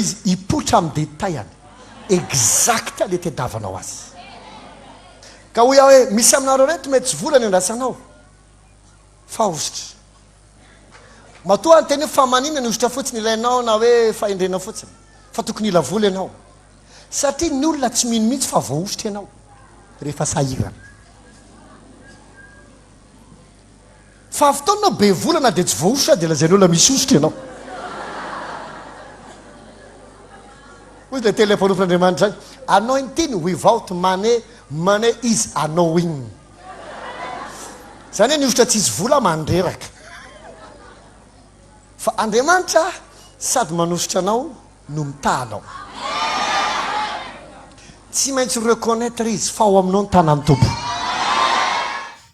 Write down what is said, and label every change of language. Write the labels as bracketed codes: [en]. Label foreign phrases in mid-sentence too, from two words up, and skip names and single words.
[mg] izy hipotra amin'ny détaillany exacta le tediavanao azy ka ho ia hoe misy aminareo reto mety tsy vola ny andrasanao fa ositra matoa ny teny hoe famanina ny ositra fotsiny ilainao na hoe fahendrena fotsiny fa tokony ila vola ianao satria ny olona tsy mino mihitsy fa voaositra ianao rehefa sahirana fa fotoananao be volana dia tsy voaositra dia lazay ny olona misy ositra ianao ozy le teny le mpanofon'Andriamanitra zany [en] anointing without money money is annoying [mg] zany hoe ny ositra tsisy vola mandreraka fa Andriamanitra sady manositra anao no mitahanao tsy maintsy reconnaître izy fa ao aminao ny tanany tompo